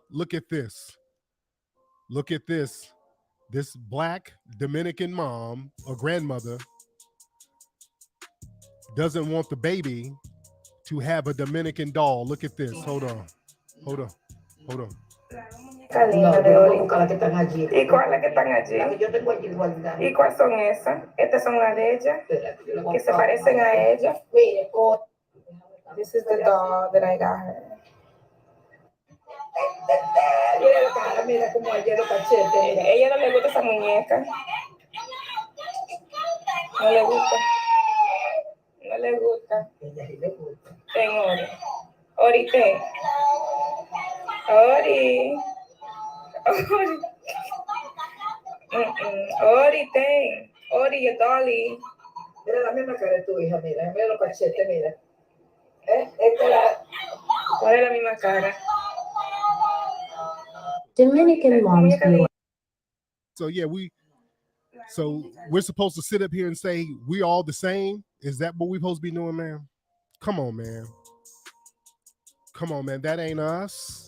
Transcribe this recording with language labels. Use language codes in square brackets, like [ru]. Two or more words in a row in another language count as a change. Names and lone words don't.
[en] Look at this. Look at this. This black Dominican mom or grandmother doesn't want the baby to have a Dominican doll. Look at this. Hold on. Hold on. Hold on. [es] Linda de Oli. ¿Y cuál es que están allí? ¿Y cuáles son esas? Estas son las de ella, que se parecen a ella. [en] This is the doll that I got her. [es] Mira la cara, mira cómo ella los cachetes. Mira, ella no le gusta esa muñeca. No le gusta. No le gusta. Ella sí le gusta. Ten Ori. Ori, ten. Ori. Ori. Ori, ten. Ori, [en] your dolly. [es] Mira la misma cara de tu hija, mira. Mira los cachetes, mira. ¿Cuál es la misma cara? [en] Dominican moms. So yeah, we're supposed to sit up here and say we all the same. Is that what we're supposed to be doing, man? Come on, man. Come on, man. That ain't us.